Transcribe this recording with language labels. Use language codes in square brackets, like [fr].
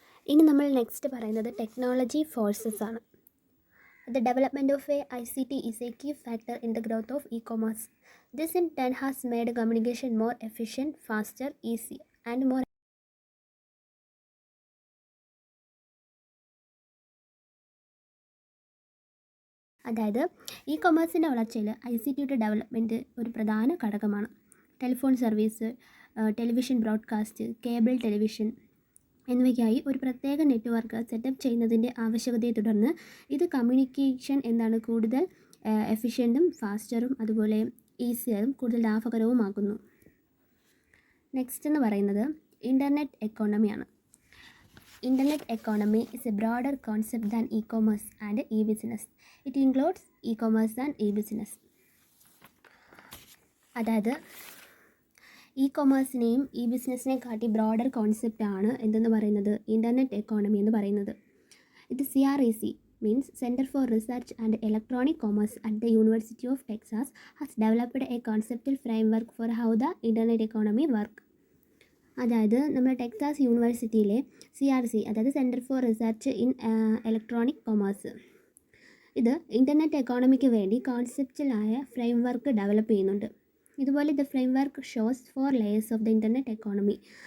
[ml] ഇനി നമ്മൾ നെക്സ്റ്റ് പറയുന്നത് ടെക്നോളജി ഫോഴ്സസ് ആണ്. [en] The development of ICT is a key factor in the growth of e-commerce. This in turn has made communication more efficient, faster, easier and more. [ml] അതായത് E കൊമേഴ്സിൻ്റെ വളർച്ചയിൽ ICTയുടെ development ഒരു പ്രധാന ഘടകമാണ്. Telephone service, television broadcast, cable television എന്നിവയ്ക്കായി ഒരു പ്രത്യേക network setup ചെയ്യുന്നതിൻ്റെ ആവശ്യകതയെ തുടർന്ന് ഇത് കമ്മ്യൂണിക്കേഷൻ കൂടുതൽ എഫിഷ്യൻറ്റും ഫാസ്റ്ററും അതുപോലെ ഈസിയറും കൂടുതൽ ലാഭകരവുമാക്കുന്നു. നെക്സ്റ്റ് എന്ന് പറയുന്നത് internet എക്കോണമിയാണ്. [en] Internet economy is a broader concept than e-commerce and e-business. It includes e-commerce and e-business. [ml] അതായത് ഇ കൊമേഴ്സിനെയും ഇ ബിസിനസ്സിനെ കാട്ടി ബ്രോഡർ കോൺസെപ്റ്റാണ് ഇൻ്റർനെറ്റ് എക്കോണമി എന്ന് പറയുന്നത്. [en] ഇത് CREC means Center for Research and Electronic Commerce at the University of Texas has developed a conceptual framework for how the internet economy works. [ml] അതായത് നമ്മുടെ Texas യൂണിവേഴ്സിറ്റിയിലെ CRC, അതായത് centre for research in electronic commerce, ഇത് internet economic വേണ്ടി കോൺസെപ്റ്റലായ frame work develop ചെയ്യുന്നുണ്ട്. [en] ഇതുപോലെ the framework shows 4 layers of the internet economy.